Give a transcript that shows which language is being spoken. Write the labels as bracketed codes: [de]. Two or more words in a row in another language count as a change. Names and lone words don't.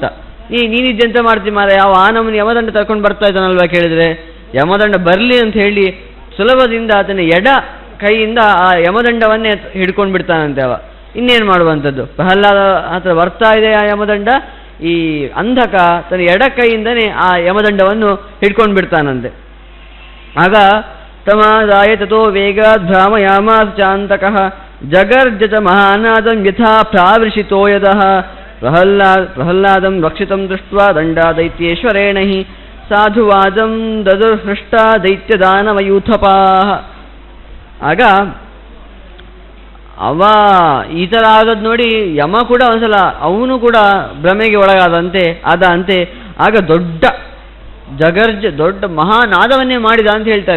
[kn] ನೀನಿದ್ದೆ ಅಂತ ಮಾಡ್ತೀನಿ ಮಾರ, ಯಾವ ನಮ್ಮನ್ನು ಯಮದಂಡ ತರ್ಕೊಂಡು ಬರ್ತಾ ಇದ್ದಾನಲ್ವಾ ಕೇಳಿದ್ರೆ, ಯಮದಂಡ ಬರಲಿ ಅಂತ ಹೇಳಿ ಸುಲಭದಿಂದ ಆತನ ಎಡ ಕೈಯಿಂದ ಆ ಯಮದಂಡವನ್ನೇ ಹಿಡ್ಕೊಂಡು ಬಿಡ್ತಾನಂತೆ. ಅವ ಇನ್ನೇನು ಮಾಡುವಂಥದ್ದು, ಪ್ರಹ್ಲಾದ ಹತ್ರ ಬರ್ತಾ ಇದೆ ಆ ಯಮದಂಡ, ಈ ಅಂಧಕ ತನ್ನ ಎಡ ಕೈಯಿಂದನೇ ಆ ಯಮದಂಡವನ್ನು ಹಿಡ್ಕೊಂಡು ಬಿಡ್ತಾನಂತೆ. [sa] ಆಗ ತಮಾದಾಯ ತಥೋ ವೇಗಾದ್ ಭ್ರಾಮಯಾಮಾಸ ಚಾಂತಕಃ ಜಗರ್ಜತ ಮಹಾನಾದಂ ಯಥಾ ಪ್ರಾವೃಷಿತೋ ಯದಃ ಪ್ರಹ್ಲಾದಂ ರಕ್ಷಿತಂ ದೃಷ್ಟ್ವಾ ದಂಡಾದೈತ್ಯೇಶ್ವರೇಣ ಹಿ ಸಾಧುವಾದಂ ದದುರ್ಹೃಷ್ಟ ದೈತ್ಯದಾನವಯೂಥಪಾಃ. [kn] ಆಗ ಅವ ಈ ಥರ ಆಗೋದು ನೋಡಿ ಯಮ ಕೂಡ ಒಂದ್ಸಲ ಅವನು ಕೂಡ ಭ್ರಮೆಗೆ ಒಳಗಾದಂತೆ. ಆಗ ದೊಡ್ಡ ಮಹಾನಾದವನ್ನೇ ಮಾಡಿದ ಅಂತ ಹೇಳ್ತಾರೆ.